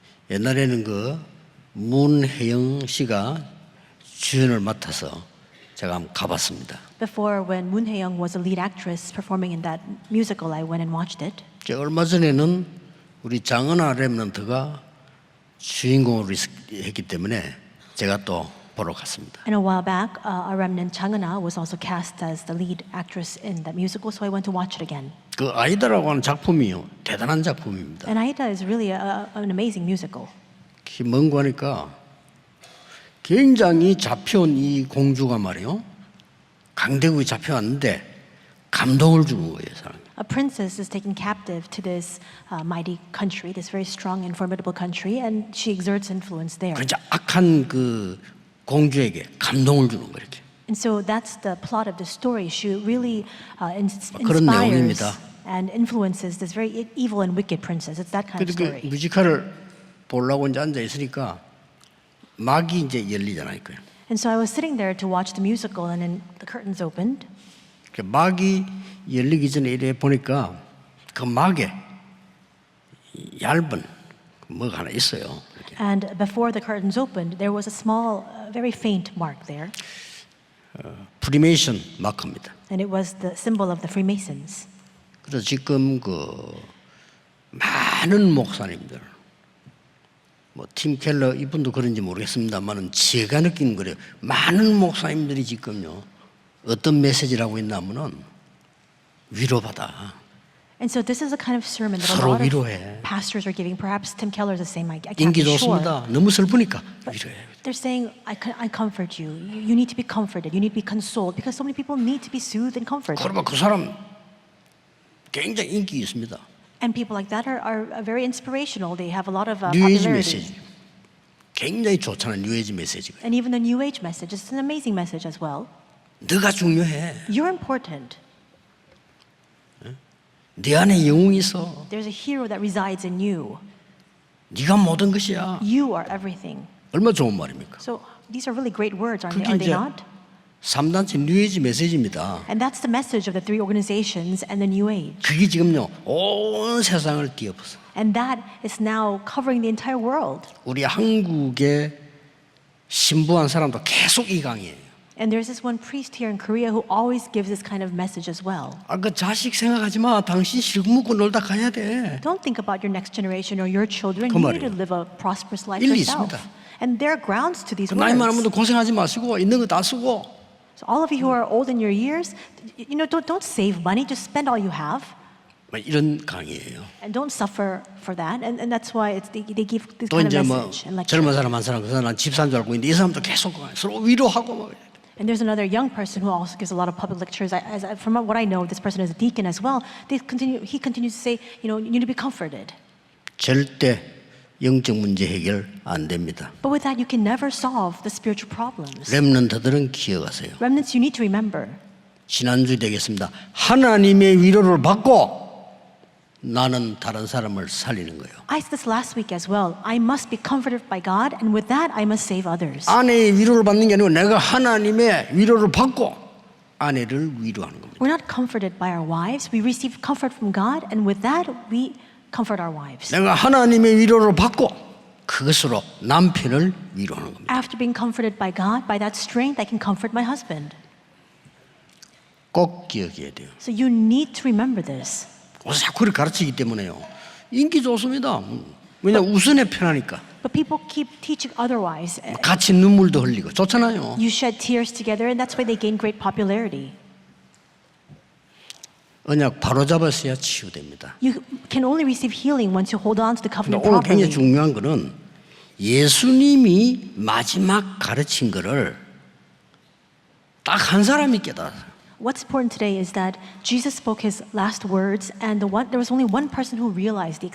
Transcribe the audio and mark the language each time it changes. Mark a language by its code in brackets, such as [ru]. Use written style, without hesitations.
[ko] 옛날에는 그 문혜영 씨가 주연을 맡아서 제가 한번 가봤습니다. [en] Before, when Moon Hae-young was a lead actress performing in that musical, I went and watched it. [ko] 얼마 전에는 우리 장은하 렘넌트가 주인공으로 했기 때문에 제가 또 보러 갔습니다. [en] And a while back, a remnant Chang Eun-ah was also cast as the lead actress in that musical, so I went to watch it again. [ko] 그 아이다라고 하는 작품이요 대단한 작품입니다. [en] And Aida is really an amazing musical. [ko] 뭔가 하니까 굉장히 잡혀온 이 공주가 말이요 강대국에 잡혀왔는데 감동을 주는 거예요 사람. [en] A princess is taken captive to this mighty country, this very strong and formidable country, and she exerts influence there. [ko] 그러니까 악한 그 공주에게 감동을 주는 거예요 이렇게. [en] And so that's the plot of the story. She really [ko] 그런 [en] inspires [ko] 내용입니다. [en] and influences this very evil and wicked princess. It's that kind of story. [ko] 뮤지컬을 보려고 이제 앉아 있으니까 막이 이제 열리잖아요. [en] And so I was sitting there to watch the musical, and then the curtains opened. [ko] 그 막이 열리기 전에 이래 보니까 그 막에 얇은 뭐가 하나 있어요. 이렇게. [en] And before the curtains opened, there was a small, very faint mark there. [ko] 프리메이션 마크입니다. [en] And it was the symbol of the Freemasons. [ko] 그래서 지금 그 많은 목사님들, 뭐 팀 켈러 이분도 그런지 모르겠습니다만은 제가 느끼는 거래요. 많은 목사님들이 지금요 어떤 메시지라고 있냐면은 위로받아. [en] And so this is a kind of sermon that a [ko] 서로 [en] lot of [ko] 위로해. [en] pastors are giving. Perhaps Tim Keller is the same. I can't [ko] 인기 [en] be sure. [ko] 좋습니다. 너무 슬프니까 위로해. [en] They're saying, I comfort you. You need to be comforted. You need to be consoled because so many people need to be soothed and comforted. [ko] 그러면 그 사람 굉장히 인기 있습니다. [en] And people like that are very inspirational. They have a lot of [ko] 뉴에이지 [en] popularity. [ko] 메시지. 굉장히 좋잖아요. 뉴에이지 메시지가. [en] And even the New Age message is an amazing message as well. [ko] 너가 중요해. [en] You're important. [ko] 네 안에 영웅이 있어. [en] There's a hero that resides in you. [ko] 네가 모든 것이야. [en] You are everything. [ko] 얼마나 좋은 말입니까? [en] So these are really great words, aren't they? [ko] 그게 [en] Are they [ko] 이제 [en] not? [ko] 3단체 뉴에이지 메시지입니다. [en] And that's the message of the three organizations and the New Age. [ko] 그게 지금요 온 세상을 뒤엎었어. [en] And that is now covering the entire world. [ko] 우리 한국에 신부한 사람도 계속 이 강의예요. [en] And there's this one priest here in Korea who always gives this kind of message as well. [ko] 그 자식 생각하지 마. 당신 실 먹고 놀다 가야 돼. [en] Don't think about your next generation or your children. [ko] 그 [en] You need to [ko] 말이에요. [en] live a prosperous life [ko] 일리 [en] yourself. [ko] 있습니다. [en] And there are grounds to these [ko] 나이 많은 [en] words. [ko] 분들 고생하지 마시고 있는 거 다 쓰고 [en] So all of you who are old in your years, don't save money. Just spend all you have. [ko] 이런 강의예요. [en] And don't suffer for that. And that's why they give this [ko] 또 [en] kind of [ko] 이제 뭐 [en] message and lecture. [ko] 젊은 사람 한 사람 그 사람 집사인 줄 알고 있는데 이 사람도 계속 서로 위로하고 막 이래요. [en] And there's another young person who also gives a lot of public lectures. From what I know, this person is a deacon as well. He continues to say, you need to be comforted. [ko] 절대 영적 문제 해결 안 됩니다. [en] But with that, you can never solve the spiritual problems. [ko] 렘넌트들은 기억하세요. [en] Remnants, you need to remember. [ko] 지난주 되겠습니다. 하나님의 위로를 받고 나는 다른 사람을 살리는 거예요. [en] I said this last week as well. I must be comforted by God, and with that, I must save others. [ko] 아내의 위로를 받는 게 아니고 내가 하나님의 위로를 받고 아내를 위로하는 겁니다. [en] We're not comforted by our wives. We receive comfort from God, and with that, we comfort our wives. [ko] 내가 하나님의 위로를 받고 그것으로 남편을 위로하는 겁니다. [en] After being comforted by God, by that strength, I can comfort my husband. [ko] 꼭 기억해야 돼요. [en] So you need to remember this. [ko] 그래서 자꾸 그렇게 가르치기 때문에요. 인기 좋습니다. 왜냐 우선에 편하니까. [en] But people keep teaching otherwise. [ko] 같이 눈물도 흘리고 좋잖아요. [en] You shed tears together, and that's why they gain great popularity. [ko] 언약 바로 잡았어야 치유됩니다. [en] You can only receive healing once you hold on to the [ko] 근데 [en] covenant [ko] 오늘 굉장히 [en] properly. [ko] 중요한 거는 예수님이 마지막 가르친 거를 딱 한 사람이 깨달았어요. [en] What's important today is that Jesus spoke his last words, and there was only one person who realized the